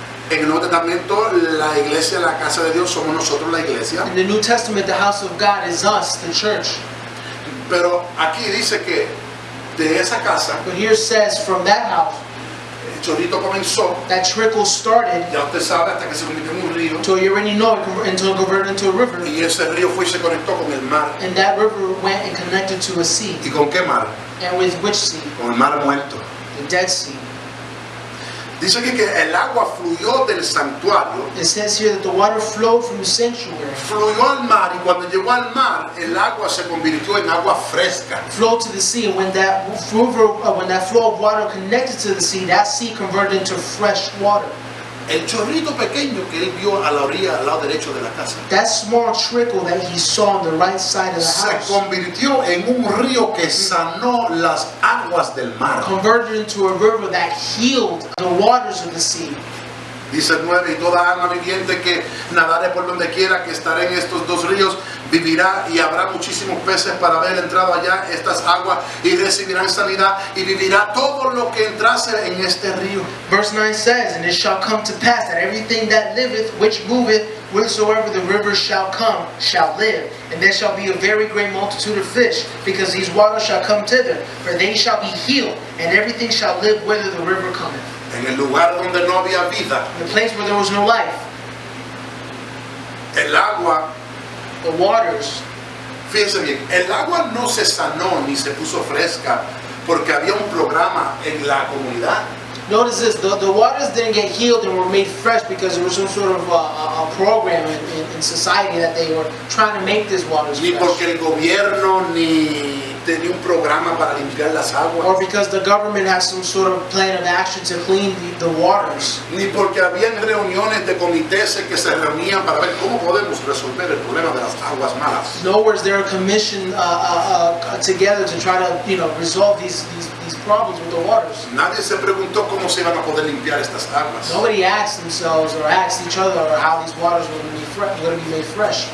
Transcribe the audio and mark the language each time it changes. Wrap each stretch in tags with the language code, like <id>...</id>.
<es>En el Nuevo Testamento, la iglesia, la casa de Dios, somos nosotros la iglesia.</es> <en>In the New Testament, the house of God is us, the church.</en> <es>Pero aquí dice que de esa casa,</es> <en>But here it says, from that house,</en> <es>el chorrito comenzó,</es> <en>that trickle started,</en> <es>ya usted sabe, hasta que se convirtió en un río.</es> <en>till you already know it, until it converted into a river.</en> <es>Y ese río fue y se conectó con el mar.</es> <en>And that river went and connected to a sea.</en> <es>¿Y con qué mar?</es> <en>And with which sea?</en> <es>Con el mar muerto.</es> <en>The Dead Sea.</en> <es>Dice aquí que el agua fluyó del santuario,</es> <en>It says here that the water flowed from the sanctuary,</en> <es>fluyó al mar, y cuando llegó al mar, el agua se convirtió en agua fresca.</es> <en>flowed to the sea, and when that flow of water connected to the sea, that sea converted into fresh water.</en> <es>El chorrito pequeño que él vio a la orilla, al lado derecho de la casa,</es> <en>That small trickle that he saw on the right side of the</en> <es>se</es> <en>house</en> <es>convirtió en un río que sanó las aguas del mar.</es> <en>converted into a river that healed the waters of the sea.</en> <es>Dice el 9, y toda alma viviente que nadare por donde quiera que estaré en estos dos ríos, vivirá, y habrá muchísimos peces para haber entrado allá estas aguas, y recibirán sanidad, y vivirá todo lo que entrase en este río.</es> <en>Verse 9 says, and it shall come to pass that everything that liveth, which moveth, whithersoever the rivers shall come, shall live. And there shall be a very great multitude of fish, because these waters shall come thither, for they shall be healed, and everything shall live whither the river cometh.</en> <es>En el lugar donde no había vida,</es> <en>In the place where there was no life,</en> <es>el agua,</es> <en>the waters,</en> <es>fíjense bien, el agua no se sanó ni se puso fresca porque había un programa en la comunidad.</es> <en>notice this, the waters didn't get healed and were made fresh because there was some sort of a program in society that they were trying to make these waters</en> <es>Ni</es> <en>fresh.</en> <es>porque el gobierno ni tenía un programa para limpiar las</es> <en>or</en> <es>aguas,</es> <en>because the government has some sort of plan of action to clean the waters,</en> <es>ni porque habían reuniones de comités que se reunían para ver cómo podemos resolver el problema de las aguas malas.</es> <en>nor was there a commission together to try to, resolve these problems with the waters.</en> <es>Nadie se preguntó cómo se iban a poder limpiar estas aguas.</es> <en>Nobody asked themselves or asked each other how these waters were going to be made fresh.</en>